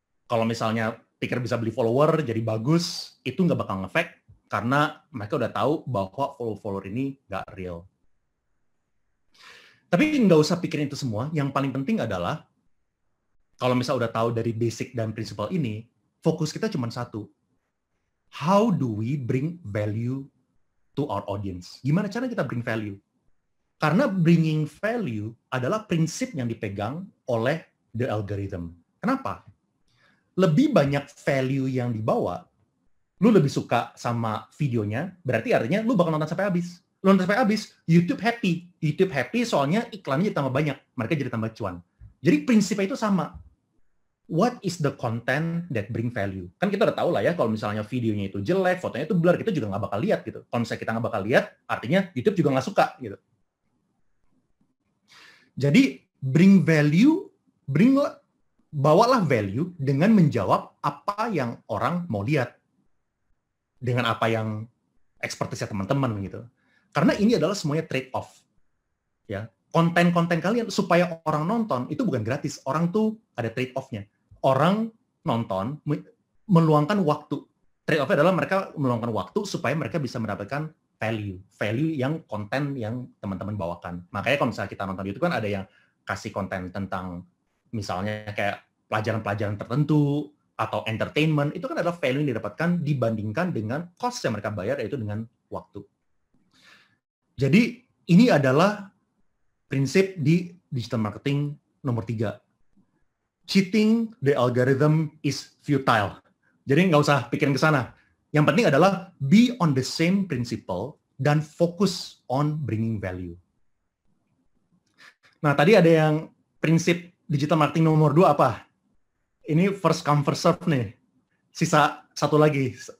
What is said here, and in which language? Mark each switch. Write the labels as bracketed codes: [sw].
[id] Kalau misalnya pikir bisa beli follower jadi bagus, itu nggak bakal ngefek karena mereka udah tahu bahwa follower ini nggak real. Tapi nggak usah pikirin itu semua. Yang paling penting adalah kalau misalnya udah tahu dari basic dan prinsipal ini, fokus kita cuma satu. [en] How do we bring value to our audience? [id] Gimana cara kita [en] bring value? [id] Karena bringing value adalah prinsip yang dipegang oleh [en] the algorithm. [id] Kenapa? Lebih banyak value yang dibawa, lu lebih suka sama videonya, berarti artinya lu bakal nonton sampai habis. Lu nonton sampai habis, YouTube happy. YouTube happy soalnya iklannya jadi tambah banyak, mereka jadi tambah cuan. Jadi prinsipnya itu sama. [en] What is the content that bring value? [id] Kan kita udah tahu lah ya, kalau misalnya videonya itu jelek, fotonya itu blur, kita juga nggak bakal lihat gitu. Kalau misalnya kita nggak bakal lihat, artinya YouTube juga nggak suka gitu. Jadi [en] bring value, [id] bawalah value dengan menjawab apa yang orang mau lihat. Dengan apa yang expertise-nya teman-teman gitu. Karena ini adalah semuanya trade-off. Ya, konten-konten kalian supaya orang nonton itu bukan gratis. Orang tuh ada trade-off-nya. Orang nonton meluangkan waktu. Trade-off-nya adalah mereka meluangkan waktu supaya mereka bisa mendapatkan value yang konten yang teman-teman bawakan. Makanya kalau misalnya kita nonton YouTube kan ada yang kasih konten tentang misalnya kayak pelajaran-pelajaran tertentu atau entertainment, itu kan adalah value yang didapatkan dibandingkan dengan cost yang mereka bayar, yaitu dengan waktu. Jadi ini adalah prinsip di digital marketing nomor 3. [en] Cheating the algorithm is futile. [id] Jadi nggak usah pikirin ke sana. Yang penting adalah [en] be on the same principle [id] dan fokus [en] on bringing value. [id] Nah, tadi ada yang prinsip digital marketing nomor 2 apa? Ini [en] first come first serve [id] nih. Sisa satu lagi.